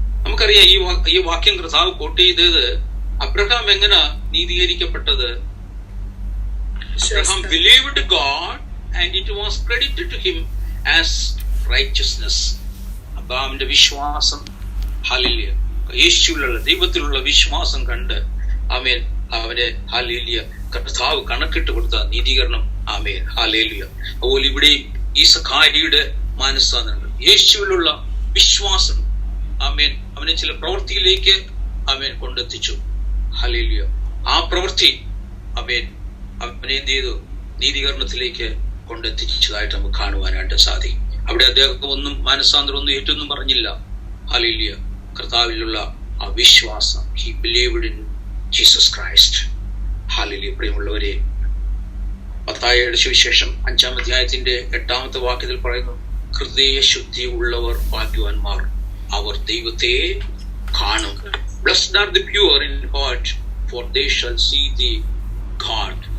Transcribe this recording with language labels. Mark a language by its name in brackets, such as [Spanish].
[Malayalam] നമുക്കറിയാം ഈ വാക്യം കർത്താവ് കോട്ട് ചെയ്തത് അബ്രഹാം എങ്ങനെ നീതീകരിക്കപ്പെട്ടത്? [English] Abraham believed God and it was credited to him as righteousness. [Malayalam] അബ്രഹാമിന്റെ വിശ്വാസം, ഹല്ലേലൂയ, യേശുവിലുള്ള ദൈവത്തിലുള്ള വിശ്വാസം കണ്ട് അവന് ഹല്ലേലൂയ കർത്താവ് കണക്കിട്ട് കൊടുത്ത നീതീകരണം. ഹല്ലേലൂയ. അതുപോലെ ഇവിടെ ഈ സഖായിയുടെ മാനസാന്തരങ്ങൾ, യേശുവിലുള്ള വിശ്വാസം അവനെ ചില പ്രവൃത്തിയിലേക്ക് കൊണ്ടെത്തിച്ചു. ഹല്ലേലൂയ. ആ പ്രവൃത്തി അവനെ എന്ത് ചെയ്തു? നീതീകരണത്തിലേക്ക് കൊണ്ടെത്തിച്ചതായിട്ട് നമുക്ക് കാണുവാനായിട്ട് സാധിക്കും. അവിടെ അദ്ദേഹം ഒന്നും മാനസാന്തരം ഒന്നും ഏറ്റൊന്നും പറഞ്ഞില്ല. ഹല്ലേലൂയ. കർത്താവിലുള്ള ആ വിശ്വാസം, [English] He believed in Jesus Christ. [Malayalam] Hallelujah. പ്രിയമുള്ളവരെ, മത്തായിയുടെ സുവിശേഷം 5-ാം അധ്യായത്തിന്റെ 8ാമത്തെ വാക്യത്തിൽ പറയുന്നു, ഹൃദയശുദ്ധി ഉള്ളവർ ഭാഗ്യവാന്മാർ, അവർ ദൈവത്തെ കാണും. [English] Blessed are the pure in heart, for they shall see the God.